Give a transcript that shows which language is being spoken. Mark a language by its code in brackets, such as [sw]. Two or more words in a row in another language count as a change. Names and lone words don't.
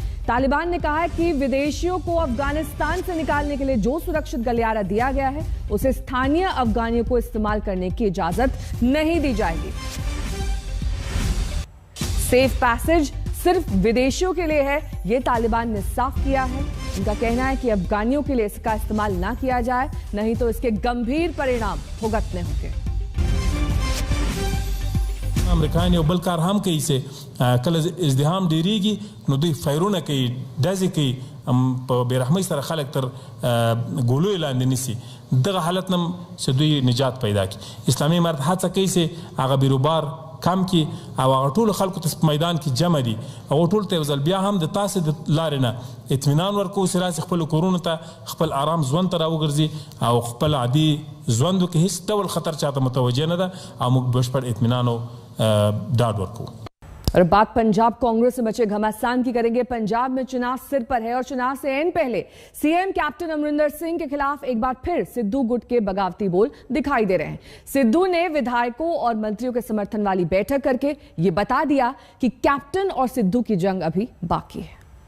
[hi] तालिबान ने कहा है कि विदेशियों को अफगानिस्तान से निकालने के लिए जो सुरक्षित गलियारा दिया गया है उसे स्थानीय अफगानियों को इस्तेमाल करने की इजाजत नहीं दी जाएगी। [en] safe passage [hi] सिर्फ विदेशियों के लिए है, यह तालिबान ने साफ किया है। उनका कहना है कि अफगानियों के लिए इसका इस्तेमाल ना किया जाए, नहीं तो इसके गंभीर परिणाम भुगतने होंगे। [ps] امریکایان یو بل کار هم کوي چې کله ازدحام ډیریږي نو دوی فایرونه کوي، ډزې کوي، په بیرحمۍ سره خلک تر ګولوی لاندې نیسي. دغه حالت نه چې دوی نجات پیدا کړي. اسلامي امارت هڅه کوي چې هغه بیروبار کم کی او هغه ټول خلکو ته په میدان کې جمع دي، هغه ټول ته ځل بیا هم د تاسو د لارې نه اطمینان ورکو چې راسي خپل کورونو ته خپل آرام ژوند ته راوګرځي او خپل عادي ژوند کې هیڅ ډول خطر چاته متوجه نه ده او موږ بشپړ اطمینان او ډاډ ورکو. [hi] और बात पंजाब कांग्रेस से मचे घमासान की करेंगे। पंजाब में चुनाव सिर पर है और चुनाव से एन पहले सीएम कैप्टन अमरिंदर सिंह के खिलाफ एक बार फिर सिद्धू गुट के बगावती बोल दिखाई दे रहे हैं। सिद्धू ने विधायकों और मंत्रियों के समर्थन वाली बैठक करके ये बता दिया कि कैप्टन और सिद्धू की जंग अभी बाकी है।